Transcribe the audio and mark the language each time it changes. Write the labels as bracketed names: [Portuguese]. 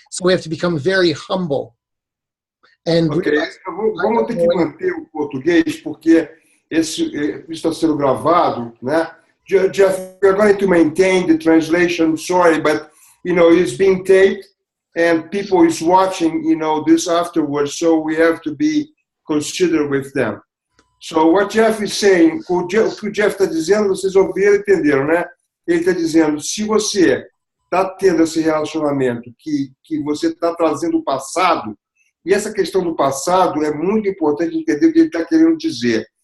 [English] So we have to become very humble. And [Portuguese] ok, vamos ter que manter o português porque isso está sendo gravado, né? [English] Jeff, we're going to maintain the translation. Sorry, but you know it's being taped and people is watching, you know, this afterwards. So we have to be considerate with them. So what Jeff is saying, [Portuguese] o que o Jeff está dizendo, vocês ouviram e entenderam, né? Ele está dizendo, se você está tendo esse relacionamento que você está trazendo o passado, e essa questão do passado é muito importante entender o que ele está querendo dizer.